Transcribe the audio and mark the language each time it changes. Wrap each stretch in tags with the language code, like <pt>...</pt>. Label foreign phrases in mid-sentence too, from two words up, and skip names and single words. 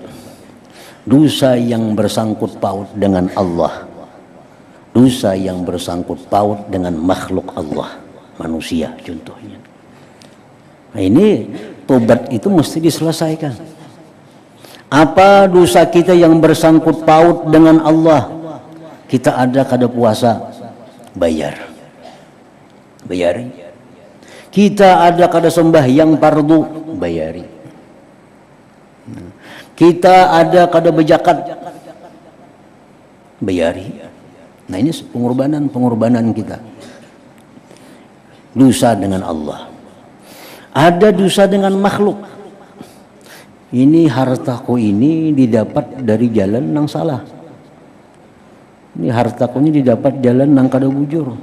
<id>Dosa yang bersangkut paut dengan Allah. Dosa yang bersangkut paut dengan makhluk Allah, manusia contohnya. Nah, ini tobat itu mesti diselesaikan. Apa dosa kita yang bersangkut paut dengan Allah?</id> <bjn>Kita ada kada puasa, bayar. Bayari. Kita ada kada sembahyang fardu, bayari. Kita ada kada berzakat, bayari.</bjn> <id>Nah, ini pengorbanan kita. Dosa dengan Allah. Ada dosa dengan makhluk. Ini hartaku ini didapat dari jalan yang salah.</id> <bjn>Ini hartaku ini didapat jalan yang kada bujur.</bjn>